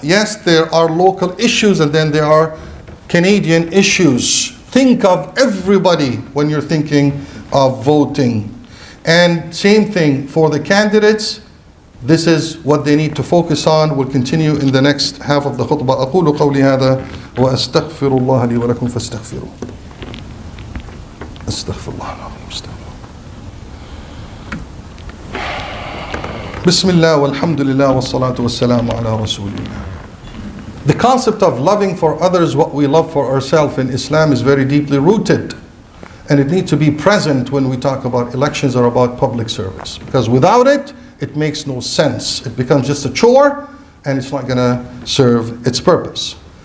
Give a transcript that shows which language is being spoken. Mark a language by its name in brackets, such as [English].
[English] Yes, there are local issues and then there are Canadian issues. Think of everybody when you're thinking of voting. And same thing for the candidates. This is what they need to focus on. We'll continue in the next half of the khutbah. [Arabic] أقول قولي هذا وأستغفر الله لي ولكم فاستغفروه. أستغفر الله العظيم. بسم الله والحمد لله والصلاة والسلام على رسول الله. [English] The concept of loving for others what we love for ourselves in Islam is very deeply rooted. And it needs to be present when we talk about elections or about public service. Because without it, it makes no sense. It becomes just a chore and it's not going to serve its purpose.